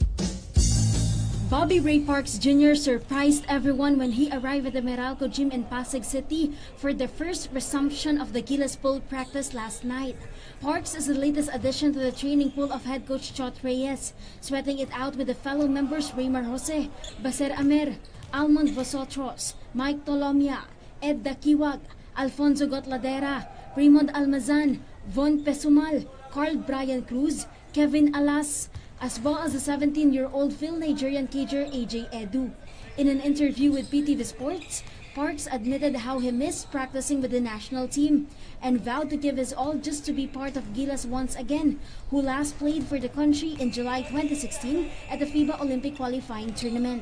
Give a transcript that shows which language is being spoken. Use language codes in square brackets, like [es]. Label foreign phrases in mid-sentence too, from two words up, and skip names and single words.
[en] Bobby Ray Parks Jr. surprised everyone when he arrived at the Meralco Gym in Pasig City for the first resumption of the Gilas pool practice last night. Parks is the latest addition to the training pool of head coach Chot Reyes, sweating it out with the fellow members Raymar Jose, Baser Amer, Almond Vosotros, Mike Tolomia, Ed Dakiwag, Alfonso Gotladera, Raymond Almazan, Von Pesumal, Carl Brian Cruz, Kevin Alas, as well as the 17-year-old Phil Nigerian cager AJ Edu. In an interview with PTV Sports, Parks admitted how he missed practicing with the national team and vowed to give his all just to be part of Gilas once again, who last played for the country in July 2016 at the FIBA Olympic qualifying tournament.